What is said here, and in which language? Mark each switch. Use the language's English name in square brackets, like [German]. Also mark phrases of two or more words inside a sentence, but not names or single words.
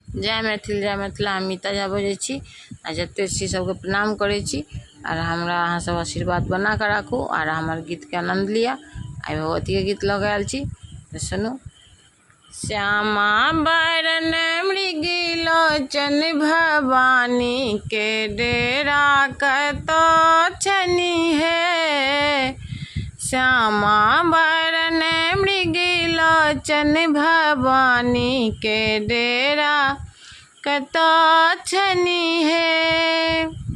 [Maithili] जय मैथिल जय मिथिला। हम मीता झा बजै छी आ जते छी सबके प्रणाम करै छी और हमरा अहाँ सब आशीर्वाद बना के राखू और हमार गीत के आनंद लिया। आई भगवती के गीत लग आयल छी तो सुनू। श्यामा बरन मृगी लोचन भवानी के डेरा कतो छनी है। श्यामा बरन मृगी लोचन भवानी के डेरा कतो छनी है।